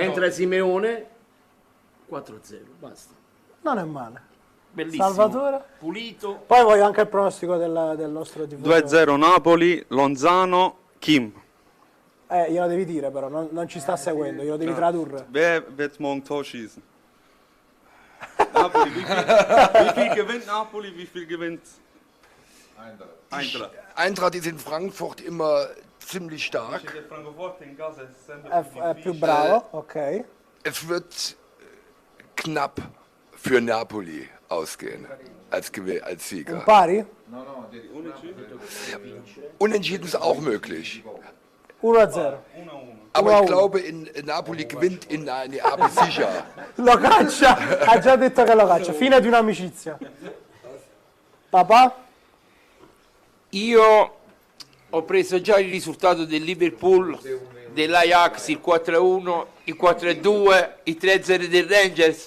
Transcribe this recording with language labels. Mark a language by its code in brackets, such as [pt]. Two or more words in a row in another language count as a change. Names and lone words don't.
[it] Entra Simeone, 4-0, basta. Non è male. Bellissimo. Salvatore. Pulito. Poi voglio anche il pronostico del nostro tifoso. 2-0 Napoli, Lonzano, Kim. Glielo devi dire però, non ci sta seguendo, glielo devi tradurre. [de] Wer wird morgen Tor schießen? Napoli, wie viel gewinnt Napoli, wie viel gewinnt Eintracht? Eintracht ist in Frankfurt immer ziemlich stark. [it] È più bravo, ok. [de] Es wird knapp für Napoli ausgehen als [it] Un [de] Sieger. [it] pari? [de] Unentschieden ist auch möglich. 1-0. Aber 1-1. ich glaube, in Napoli gewinnt in Neapel sicher. [it] Lo caccia, ha già detto che lo caccia. Fine di un'amicizia. Papà? Io ho preso già il risultato del Liverpool, dell'Ajax, il 4-1, il 4-2, il 3-0 del Rangers.